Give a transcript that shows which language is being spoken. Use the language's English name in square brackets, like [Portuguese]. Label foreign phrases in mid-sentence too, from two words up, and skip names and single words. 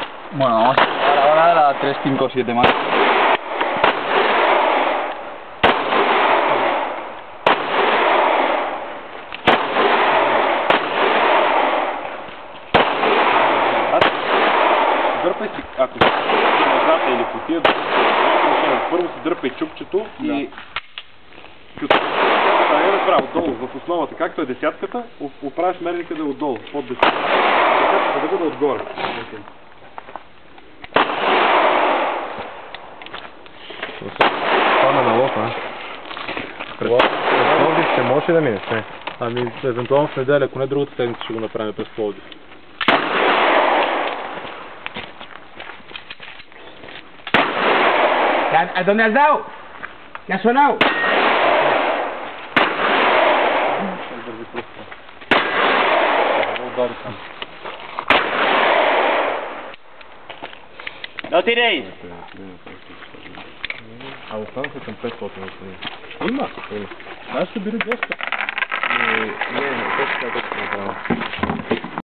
[Spanish] Bueno, vamos ahora a la 357 más. [Bulgarian] Дърпай си, ако си назад или по тия, първо си дърпай чупчето и като не е направо долу в основата, както е десятката, оправиш мерника да е отдолу, под десятката. Десятката да бъде отгоре. Пана на лофа. През Пловдив ще може да минеш, не? Ами, евентуално в неделя, ако не другата седмица ще го направим през Пловдив. [Spanish] ¿A dónde has dado? ¿Qué ha sonado? No tiréis. [Bulgarian] А останаха към 500 господин. Има? Аз ще бери 200. Не, не, не, не, не, не, не, не, не, не, не, не,